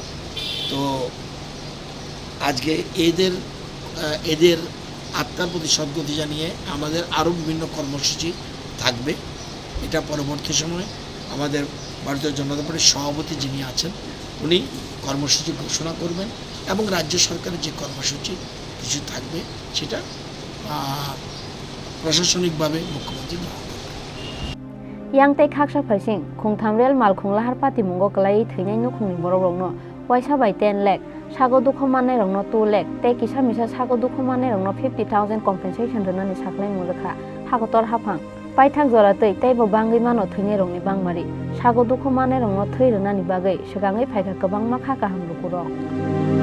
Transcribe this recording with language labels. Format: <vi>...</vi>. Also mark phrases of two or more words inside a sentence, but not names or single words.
<bn>তো আজকে এদের আত্মার প্রতি সদ্গতি জানিয়ে আমাদের আরও বিভিন্ন কর্মসূচি থাকবে। এটা পরবর্তী সময় আমাদের ভারতীয় জনতা পার্টির সভাপতি যিনি আছেন উনি কর্মসূচি ঘোষণা করবেন এবং রাজ্য সরকারের যে কর্মসূচি কিছু থাকবে সেটা প্রশাসনিকভাবে মুখ্যমন্ত্রী গ্রহণ করবেন।</bn> <trp>yang tei khaksa phaising khongtham rel malkhung lahar pati mungo klai thainai nukhungni borok rokno waisa bai 10 lakh sago dukho manai rokno 2 lakh tei kisa misa sago dukho manai rokno 50,000 compensation rwnani saklai murkha hagotor haphang paithak jora tei tei bo bangai mano thainai rokni bangmari sago dukho manai rokno thoi rwnani bagai swagangai phaikha kwbangma khaka hamlukurok</trp>